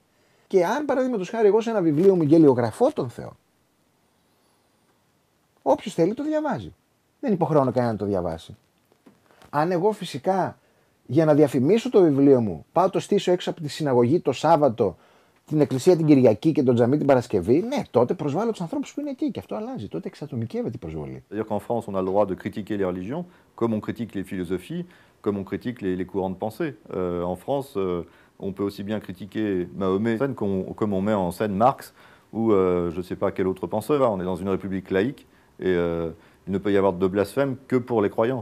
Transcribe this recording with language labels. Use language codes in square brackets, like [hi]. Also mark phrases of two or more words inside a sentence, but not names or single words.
[el] Και αν παραδείγματος χάρη εγώ σε ένα βιβλίο μου γελιογραφώ τον Θεό, όποιος θέλει το διαβάζει. Δεν υποχρεώνω κανένα να το διαβάσει. Αν εγώ φυσικά για να διαφημίσω το βιβλίο μου πάω το στήσω έξω από τη συναγωγή το Σάββατο, την εκκλησία την Κυριακή και τον τζαμί την Παρασκευή, ναι, τότε προσβάλλω τους ανθρώπους που είναι εκεί και αυτό αλλάζει. Τότε εξατομικεύεται η προσβολή. [fr] C'est-à-dire qu'en France, on a le droit de critiquer les religions, comme on critique les philosophies, comme on critique les courants de pensée. En France, on peut aussi bien critiquer Mahomet comme on met en scène Marx ou je ne sais pas quel autre penseur. On est dans une république laïque et il ne peut y avoir de blasphème que pour les croyants.